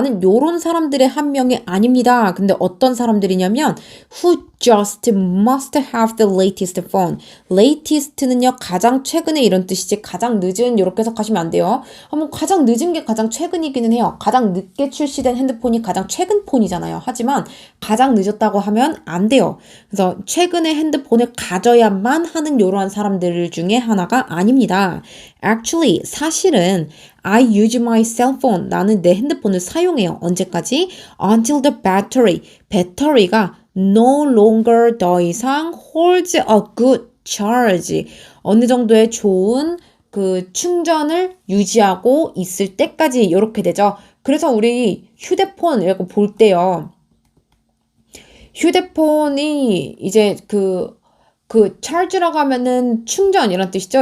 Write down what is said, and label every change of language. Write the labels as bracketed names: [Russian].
[Korean] 나는 요런 사람들의 한 명이 아닙니다. 근데 어떤 사람들이냐면 [English] who just must have the latest phone. [Korean] latest는요 가장 최근에 이런 뜻이지 가장 늦은 이렇게 해석하시면 안 돼요. 뭐 가장 늦은 게 가장 최근이기는 해요. 가장 늦게 출시된 핸드폰이 가장 최근 폰이잖아요. 하지만 가장 늦었다고 하면 안 돼요. 그래서 최근에 핸드폰을 가져야만 하는 이러한 사람들 중에 하나가 아닙니다. [English] Actually [Korean] 사실은 [English] I use my cell phone. [Korean] 나는 내 핸드폰을 사용해요. 언제까지? [English] Until the [Korean] 배터리가 [English] no longer [Korean] 더 이상 [English] holds a good charge. [Korean] 어느 정도의 좋은 그 충전을 유지하고 있을 때까지 이렇게 되죠. 그래서 우리 휴대폰 이렇게 볼 때요. 휴대폰이 이제 그 charge라고 하면은 충전 이런 뜻이죠.